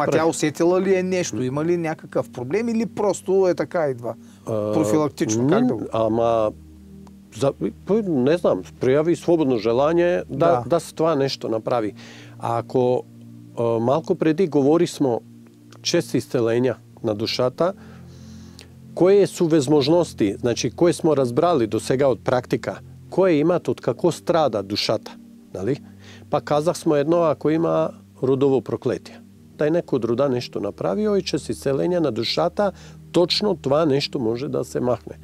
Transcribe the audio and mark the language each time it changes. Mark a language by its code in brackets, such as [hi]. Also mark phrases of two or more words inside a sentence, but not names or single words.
[bg] тя усетила ли е нещо? Има ли някакъв проблем или просто е така идва? Профилактично, как да го? [mk] Не знам, прояви слободно желание да се това нещо направи. А ако малко преди говори смо чести исцеленја на душата, кои су возможности, значи кои смо разбрали до сега од практика, кои имат од како страда душата, нали? Па казах смо едно, ако има родово проклетие, дај некој од рода нешто направи, и чест исцеление на душата, точно това нешто може да се махне.